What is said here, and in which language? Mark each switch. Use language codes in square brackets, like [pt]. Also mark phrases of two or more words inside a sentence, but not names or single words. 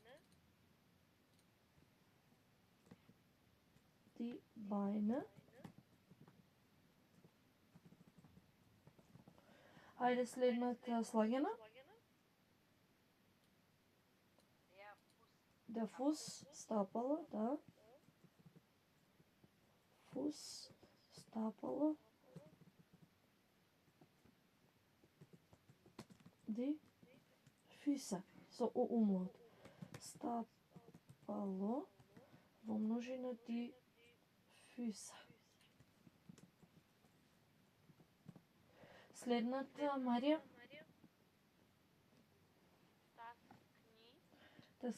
[de] Die Beine. [mk] Хајде следната слагена. [de] Der Fuß, Der Fuß, [mk] стапало, да. Fuß, стапало. [de] Die Füße, [mk] со умлот. Стапало во множина [de] die Füße. [mk] Следната Марија, [de] das Knie,